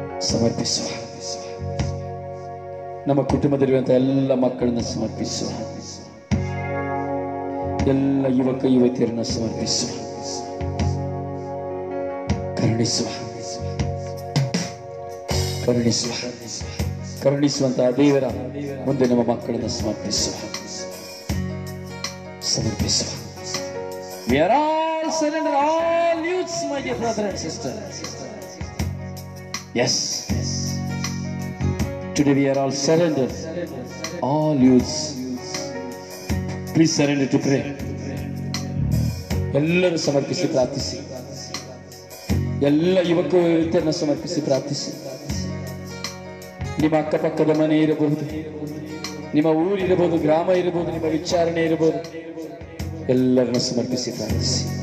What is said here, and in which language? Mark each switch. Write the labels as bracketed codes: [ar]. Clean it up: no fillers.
[kn] ಸಮರ್ಪಿಸುವ, ನಮ್ಮ ಕುಟುಂಬದಲ್ಲಿರುವಂತಹ ಎಲ್ಲ ಮಕ್ಕಳನ್ನು ಸಮರ್ಪಿಸುವ, ಎಲ್ಲ ಯುವಕ ಯುವತಿಯರನ್ನು ಸಮರ್ಪಿಸುವ, ಕರುಣಿಸುವ, ಕರುಣಿಸುವ, ಕರುಣಿಸುವಂತಹ ದೇವರ ಮುಂದೆ ನಮ್ಮ ಮಕ್ಕಳನ್ನು ಸಮರ್ಪಿಸುವ, ಸಮರ್ಪಿಸುವ. [en] We are all surrender, all youths, my dear brother and sister. Yes, today we are all surrendered, all youths. Please surrender to pray. [kn] ಎಲ್ಲರೂ ಸಮರ್ಪಿಸಿ ಪ್ರಾರ್ಥಿಸಿ, ಎಲ್ಲ ಯುವಕ ಯುವತಿಯರನ್ನು ಸಮರ್ಪಿಸಿ ಪ್ರಾರ್ಥಿಸಿ. ನಿಮ್ಮ ಅಕ್ಕಪಕ್ಕದ ಮನೆ ಇರಬಹುದು, ನಿಮ್ಮ ಊರು ಇರಬಹುದು, ಗ್ರಾಮ ಇರಬಹುದು, ನಿಮ್ಮ ವಿಚಾರಣೆ ಇರಬಹುದು, ಎಲ್ಲರನ್ನು ಸಮರ್ಪಿಸಿ ಪ್ರಾರ್ಥಿಸಿ.